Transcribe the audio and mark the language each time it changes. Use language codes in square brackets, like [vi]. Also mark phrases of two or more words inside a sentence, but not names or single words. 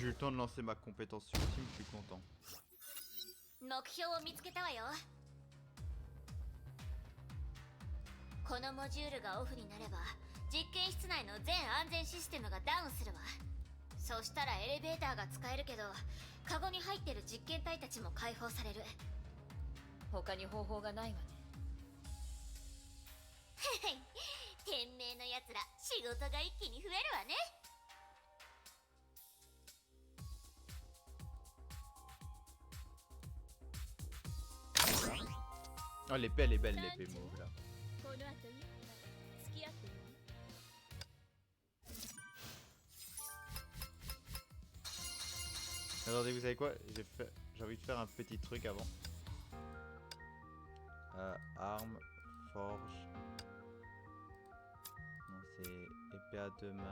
[fr] temps de lancer ma compétence ultime, je suis content. [ja] 目標を見つけたわよ。このモジュールがオフになれば実験室内の全安全システムがダウンするわ。そしたらエレベーターが使えるけど、カゴに入ってる実験体たちも解放される。他に方法がないわね。天命のやつら仕事が一気に増えるわね。 [fr] Ah, l'épée, elle est belle, l'épée mauve là. [ja] この後いつか付き合ってよね。 [fr] Attendez, vous savez quoi? J'ai envie de faire un petit truc avant. Arme, forge. Non, c'est épée à deux mains.